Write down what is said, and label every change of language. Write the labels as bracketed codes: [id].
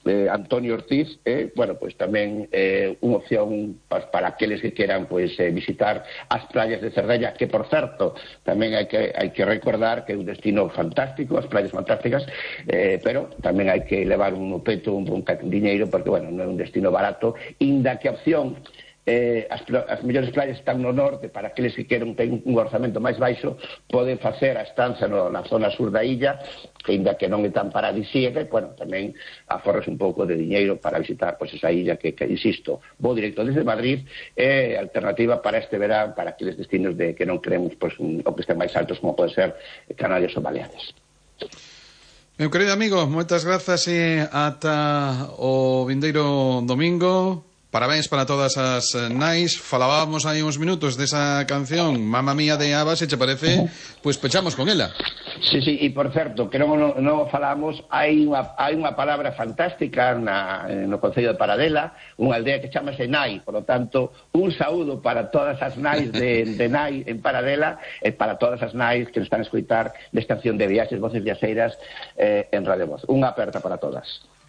[es] Antonio Ortiz, bueno, pues también una opción para aquellos que quieran pues visitar las playas de Cerdeña, que por cierto, también hay que recordar que es un destino fantástico, las playas fantásticas, pero también hay que elevar un peto, un dinero, porque bueno, no es un destino barato, [gl] inda que opción. As mellores playas están no norte, para aqueles que queren ten un orzamento máis baixo poden facer a estancia na zona sur da illa, que inda que non é tan paradisíaca, bueno, tamén aforras un pouco de diñeiro para visitar pues, esa illa que insisto, vou directo desde Madrid, alternativa para este verán, para aqueles destinos de que non queremos pues, o que estén máis altos, como poden ser Canarias ou Baleares. Meu querido amigo, moitas grazas e ata o vindeiro domingo. Parabéns para todas as nais. Falábamos aí uns minutos desa canción Mamma Mía de Ava, se te parece, pues pechamos con ela. Sí, sí, e por certo, que non falamos, hai unha palabra fantástica no Concello de Paradela, unha aldea que chamase Nai, [es] por lo tanto, [gl] un saúdo para todas as nais de Nai en Paradela, e para todas as nais que nos están a escutar desta canción de Viaxes, Voces Viaxeiras, en Radio Voz. Unha aperta para todas.